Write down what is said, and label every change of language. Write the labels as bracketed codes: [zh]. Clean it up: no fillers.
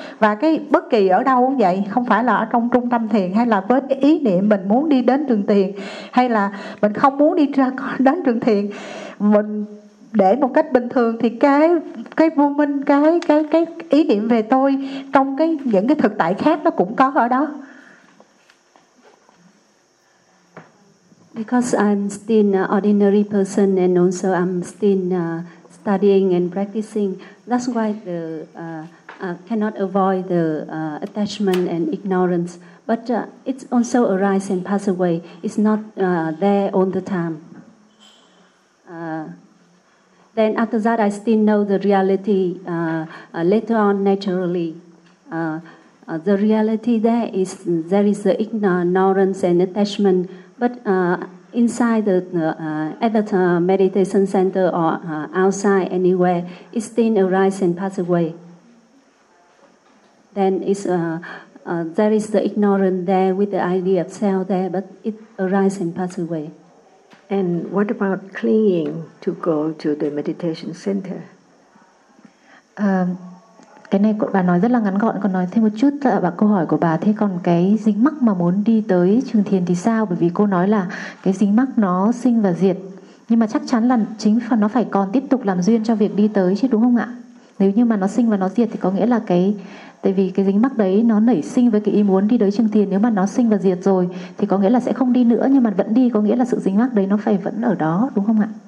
[vi] Và cái bất kỳ ở đâu cũng vậy, không phải là ở trong trung tâm thiền hay là với cái ý niệm mình muốn đi đến trường thiền hay là mình không muốn đi ra đến trường thiền, mình để một cách bình thường thì cái vô minh, cái ý niệm về tôi trong cái những cái thực tại khác nó cũng có ở đó. [en] Because I'm still an ordinary person and also I'm still studying and practicing, that's why the cannot avoid the attachment and ignorance. But it also arise and pass away. It's not there all the time. Then after that, I still know the reality. Later on, naturally, the reality there is there is the ignorance and attachment. But inside the meditation center or outside anywhere, it still arise and pass away. Then it's there is the ignorance there with the idea of self there, but it arises and passes away. And what about clinging to go to the meditation center? [vi] Cái này bà nói rất là ngắn gọn, còn nói thêm một chút và câu hỏi của bà, thế còn cái dính mắc mà muốn đi tới trường thiền thì sao? Bởi vì cô nói là cái dính mắc nó sinh và diệt, nhưng mà chắc chắn là chính phần nó phải còn tiếp tục làm duyên cho việc đi tới chứ, đúng không ạ? Nếu như mà nó sinh và nó diệt thì có nghĩa là cái, tại vì cái dính mắc đấy nó nảy sinh với cái ý muốn đi tới trường thiền, nếu mà nó sinh và diệt rồi thì có nghĩa là sẽ không đi nữa, nhưng mà vẫn đi có nghĩa là sự dính mắc đấy nó phải vẫn ở đó, đúng không ạ?